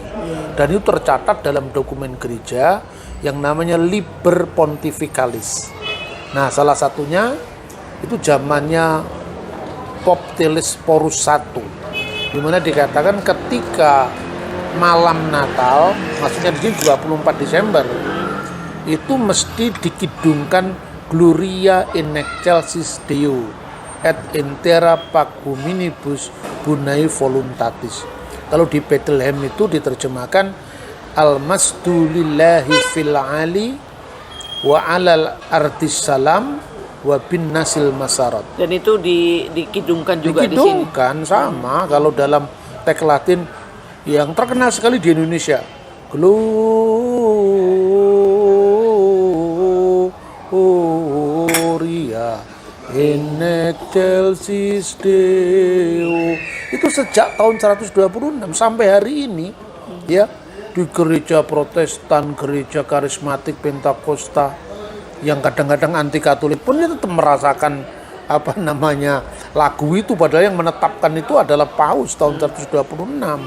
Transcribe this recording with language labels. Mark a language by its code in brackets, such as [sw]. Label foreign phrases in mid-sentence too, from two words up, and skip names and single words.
[id] Dan itu tercatat dalam dokumen gereja yang namanya Liber Pontificalis. Nah, salah satunya itu zamannya Pop Telesphorus I, di mana dikatakan ketika malam Natal, maksudnya di sini 24 Desember, itu mesti dikidungkan [la] Gloria in excelsis Deo et intera pac hominibus bonae voluntatis. [id] Kalau di Bethlehem itu diterjemahkan [ar] المجد لله في العلى وعلى الأرض السلام وبالناس المسرة. [id] Dan itu dikidungkan juga di sini. Dikidungkan sama kalau dalam teks Latin yang terkenal sekali di Indonesia. [la] Gloria in excelsis Deo. [id] Itu sejak tahun 126 sampai hari ini, ya, di gereja Protestan, gereja karismatik Pentakosta, yang kadang-kadang anti Katolik pun dia tetap merasakan lagu itu, padahal yang menetapkan itu adalah Paus tahun 126.